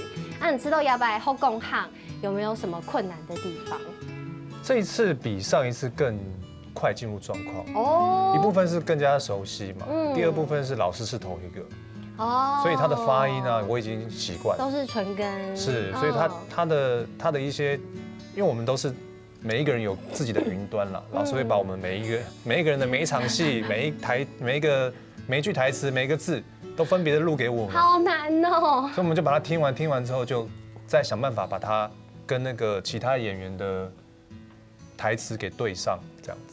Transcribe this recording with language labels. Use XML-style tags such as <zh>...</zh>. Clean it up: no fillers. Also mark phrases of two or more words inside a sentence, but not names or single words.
<zh>那你知道亞白學講客有沒有什麼困難的地方？這一次比上一次更快進入狀況哦，一部分是更加熟悉嘛，第2部分是老師是同一個。哦，所以他的發音呢，我已經習慣，都是純根，是，所以他的一些，因為我們都是每一个人有自己的云端啦，老师会把我们每一个人的每一场戏、每一句台词、每一个字都分别的录给我们，好难哦。所以我们就把它听完之后，就再想办法把它跟那个其他演员的台词给对上，这样子。</zh>